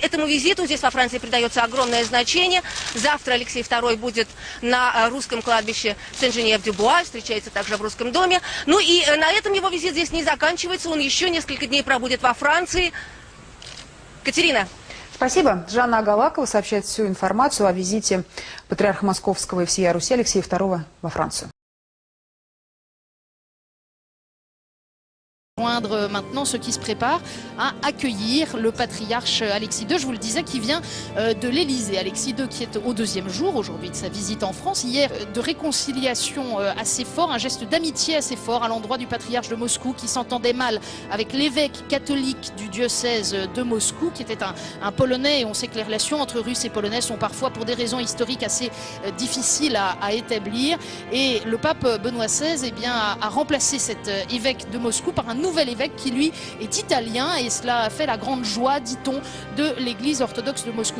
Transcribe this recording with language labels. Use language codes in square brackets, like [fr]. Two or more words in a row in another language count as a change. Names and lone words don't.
[ru] Этому визиту здесь во Франции придается огромное значение. Завтра Алексей II будет на русском кладбище Сен-Женев-дю-Буа, встречается также в Русском доме. Ну и на этом его визит здесь не заканчивается, он еще несколько дней пробудет во Франции. Катерина. Спасибо. Жанна Агалакова сообщает всю информацию о визите патриарха Московского и всея Руси Алексея II во Францию. [fr] Maintenant ceux qui se préparent à accueillir le patriarche Alexis II, je vous le disais, qui vient de l'Élysée. Alexis II qui est au deuxième jour aujourd'hui de sa visite en France, hier de réconciliation assez fort, un geste d'amitié assez fort à l'endroit du patriarche de Moscou qui s'entendait mal avec l'évêque catholique du diocèse de Moscou qui était un Polonais, et on sait que les relations entre Russes et Polonais sont parfois pour des raisons historiques assez difficiles à établir, et le pape Benoît XVI eh bien, a remplacé cet évêque de Moscou par un nouvel évêque qui lui est italien, et cela a fait la grande joie, dit-on, de l'église orthodoxe de Moscou.